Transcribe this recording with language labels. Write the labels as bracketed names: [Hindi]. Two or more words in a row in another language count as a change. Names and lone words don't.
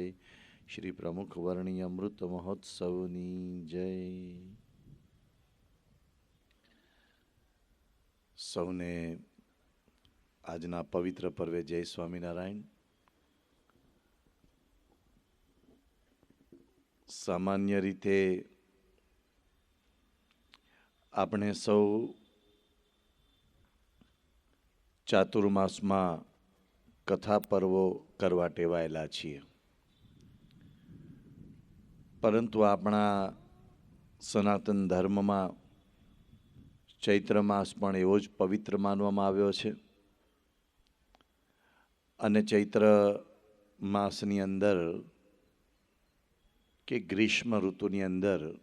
[Gujarati] શ્રી પ્રમુખ વર્ણીય અમૃત મહોત્સવની જય। સૌને આજના પવિત્ર પર્વે જય સ્વામીનારાયણ। સામાન્ય રીતે આપણે સૌ ચાતુર્માસમાં કથા પર્વો કરવા ટેવાયેલા છીએ, પરંતુ આપણા સનાતન ધર્મમાં ચૈત્ર માસ પણ એવો જ પવિત્ર માનવામાં આવ્યો છે અને ચૈત્ર માસની અંદર કે ગ્રીષ્મ ઋતુની અંદર